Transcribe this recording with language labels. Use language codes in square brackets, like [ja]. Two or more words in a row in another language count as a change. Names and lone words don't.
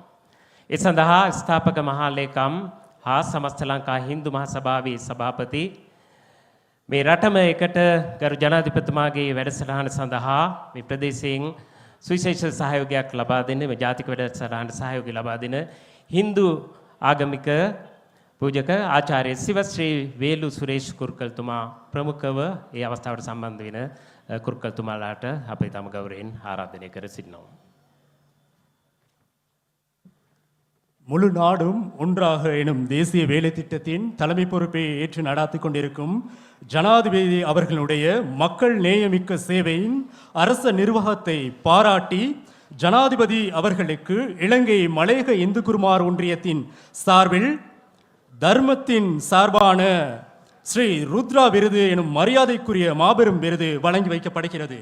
[si] ඒ සඳහා ස්ථාපක මහා ලේකම් හා සමස්ත ලංකා හින්දු මහසභාවේ සභාපති මේ රටම එකට ගරු ජනාධිපතිතුමාගේ වැඩසටහන සඳහා මේ ප්‍රදේශයෙන් සුවිශේෂ සහයෝගයක් ලබා දෙන්න මේ ජාතික වැඩසටහනට සහයෝගය ලබා දෙන හින්දු ආගමික පූජක ආචාර්ය සිවශ්‍රී වේලු සුරේෂ් කුරුකල්තුමා ප්‍රමුඛව ඒ අවස්ථාවට සම්බන්ධ වෙන කුරුකල්තුමාලාට අපි තම ගෞරවයෙන් ආරාධනය කර සිටිනවා. [ta] முழு நாடும் ஒன்றாக எனும் தேசிய வேலை திட்டத்தின் தலைமை பொறுப்பை ஏற்று நடாத்திக் கொண்டிருக்கும் ஜனாதிபதி அவர்களுடைய மக்கள் நேயமிக்க சேவையின் அரச நிர்வாகத்தை பாராட்டி ஜனாதிபதி அவர்களுக்கு இலங்கை மலையக இந்து குருமார் ஒன்றியத்தின் சார்பில் தர்மத்தின் சார்பான ஸ்ரீ ருத்ரா விருது எனும் மரியாதைக்குரிய மாபெரும் விருது வழங்கி வைக்கப்படுகிறது.